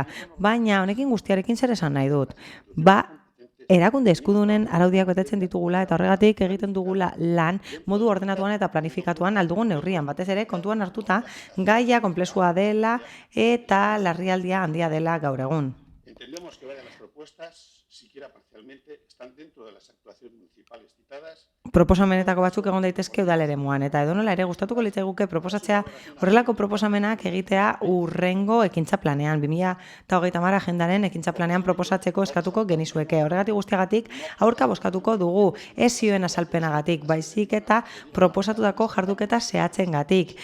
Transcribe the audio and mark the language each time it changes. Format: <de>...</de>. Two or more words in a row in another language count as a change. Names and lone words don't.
<eu>Baina honekin guztiarekin zer esan nahi dut. Erakunde eskudunen araudiak betetzen ditugula eta horregatik egiten dugula lan modu ordenatuan eta planifikatuan aldugun neurrian. Batez ere kontuan hartuta gaia konplexua dela eta larrialdia handia dela gaur egun.</eu> <es>Entendemos que varias de las propuestas, siquiera parcialmente, están dentro de las actuaciones municipales citadas.</es> <eu>Proposamenetako batzuk egon daitezke udal eremuan eta edonola ere gustatuko litzaiguke proposatzea horrelako proposamenak egitea urrengo ekintza planean 2030 agendaren ekintza planean proposatzeko eskatuko genizueke. Horregatik guztiagatik aurka bozkatuko dugu, ez zioen azalpenagatik, baizik eta proposatutako jarduketa zehatzengatik.</eu>